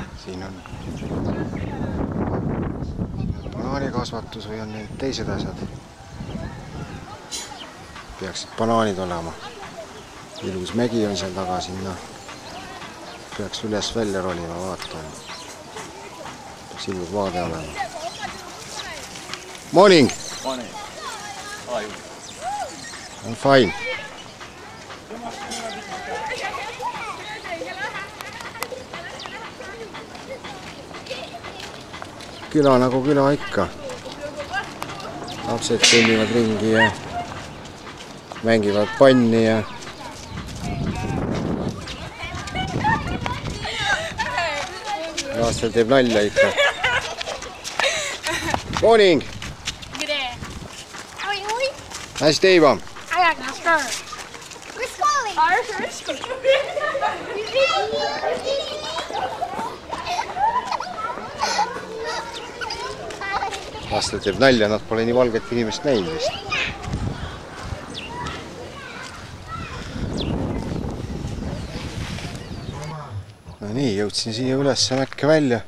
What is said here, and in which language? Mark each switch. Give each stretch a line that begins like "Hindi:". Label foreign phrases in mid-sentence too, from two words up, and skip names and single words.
Estonian: siin on banaanikasvatus või on need teised asjad. Peaksid banaanid olema. Ilus mägi on seal taga sinna. Peaks üles välja rolima, vaatan. Peaks ilus vaade olema.
English: Morning! Morning. How are you? I'm fine.
Estonian: Küla nagu küla ikka. Lapsed kõnnivad ringi ja mängivad panni ja lastel teeb nalja ikka.
English: Morning! Nice day, Mom. I got start. We're schooling. We're schooling.
Estonian: Lastel teeb nalja, nad pole nii valget inimest näinud vist. No nii, jõudsin siia ülesse mäkke välja.